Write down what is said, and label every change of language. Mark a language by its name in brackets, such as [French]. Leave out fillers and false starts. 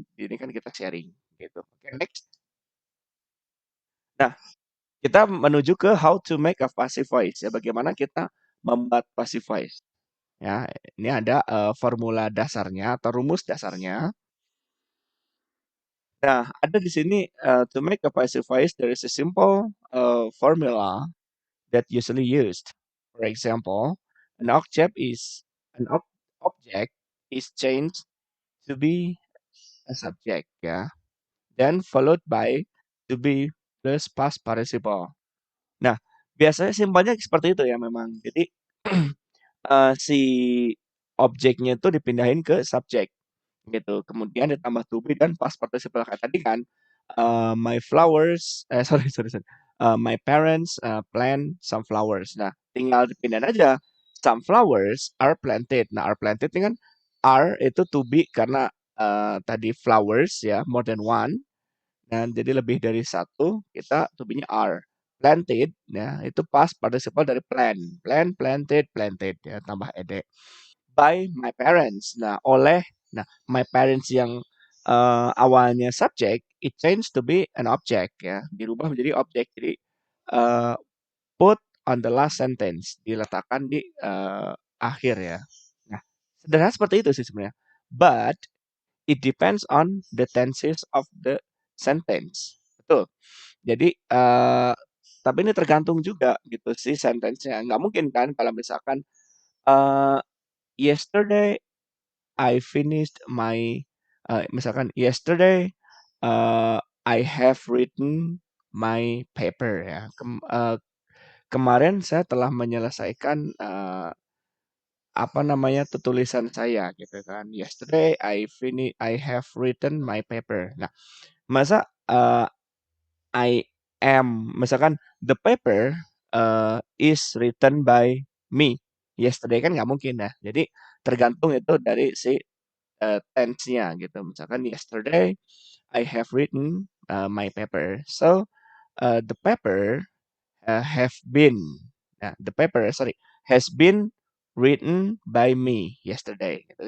[Indonesian] Ini kan kita sharing gitu. Oke, next. Nah, kita menuju ke [English] how to make a passive voice [Indonesian] ya. Bagaimana kita membuat passive voice. Ya, ini ada formula dasarnya atau rumus dasarnya. Nah, ada di sini [English] to make a passive voice there is a simple formula that usually used. For example, an object is an object is changed to be a subject, ya. Then followed by to be plus past participle. [Indonesian] Nah, biasanya simpelnya seperti itu ya memang. Jadi si objeknya itu dipindahin ke subjek gitu. Kemudian ditambah to be dan past participle kayak tadi kan. [English] My flowers, sorry sorry sorry. My parents plant some flowers. [Indonesian] Nah, tinggal dipindahin aja. [English] Some flowers are planted. [Indonesian] Nah, are planted ini kan are itu to be karena tadi flowers ya [English] more than one [Indonesian] dan jadi lebih dari satu kita to be-nya are. Planted ya itu past participle dari plant. [English] Plant, planted, planted [Indonesian] ya tambah [English] ed by my parents. Nah, my parents yang awalnya subject, it changed to be an object ya, [Indonesian] dirubah menjadi objek. Jadi uh, [English] put on the last sentence, [Indonesian] diletakkan di akhir ya. Nah, Sederhana seperti itu sih sebenarnya. [English] But it depends on the tenses of the sentence. [Indonesian] Betul. Jadi, tapi ini tergantung juga gitu sih sentence-nya. Nggak mungkin kan kalau misalkan, [English] eee, yesterday I finished my misalkan yesterday, I have written my paper ya. [Indonesian] Kemarin saya telah menyelesaikan, apa namanya, tulisan saya gitu kan. [English] Yesterday I have written my paper. Nah, masa, I am misalkan the paper, is written by me yesterday [Indonesian] kan nggak mungkin ya. Jadi tergantung itu dari si, tense-nya gitu. [English] Misalkan yesterday I have written, my paper. So, the paper, have been the paper sorry, has been written by me yesterday gitu.